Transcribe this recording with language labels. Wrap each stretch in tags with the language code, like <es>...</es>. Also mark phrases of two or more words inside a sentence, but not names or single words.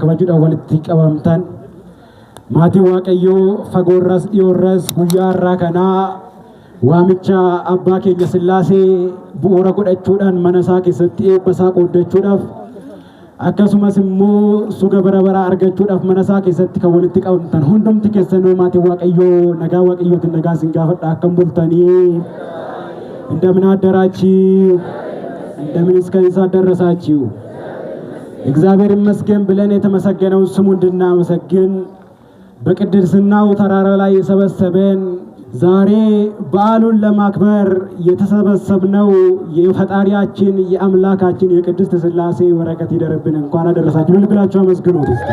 <om>kabajuudhaan walitti qabamtan maatii Waaqayyoo fagoorras dhiyoorras guyyaa irraa kanaa waamicha abbaa keenya Sillaasee bu'uura godhachuudhaan mana isaa keessatti eebba isaa qooddachuudhaaf akkasumas immoo suga bara baraa argachuudhaaf mana isaa keessatti kan walitti qabamtan hundumti keessanuu maatii Waaqayyoo nagaa Waaqayyootiin nagaa isin gaafadha akkam bultanii</om> <am>እንደምን አደራችሁ እንደምን እስከ ሰዓት ደረሳችሁ እግዚአብሔር ይመስገን ብለን የተመሰገነውን ስሙ እንድናመሰግን በቅድስናው ተራራ ላይ የሰበሰበን ዛሬ በዓሉን ለማክበር የተሰበሰብነው የፈጣሪያችን የአምላካችን የቅድስት ሥላሴ በረከት ይደርብን። እንኳን አደረሳችሁ ልብላችሁ አመስግኑት።</am>